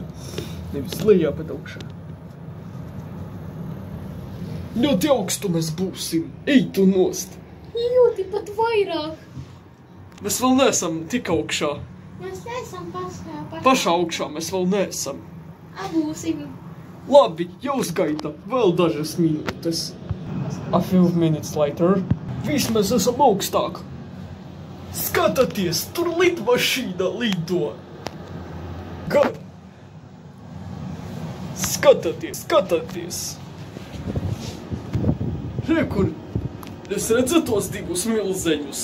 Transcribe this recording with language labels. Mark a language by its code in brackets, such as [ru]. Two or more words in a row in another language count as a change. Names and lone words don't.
[lv] Nevis lejā, bet augšā. Ļoti augstu mēs būsim. Ej tu nost. Ļoti pat vairāk. Mēs vēl neesam tik augšā. Mēs neesam pašā. Pašā augšā mēs vēl neesam. Būsim. Labi, jāuzgaida vēl dažas minūtes. [en] A few minutes later. [lv] Vismaz esam augstāk. Skatieties, tur lidmašīna lido. Gan. Skatieties. Re, kur es redzu tos divus milzeņus.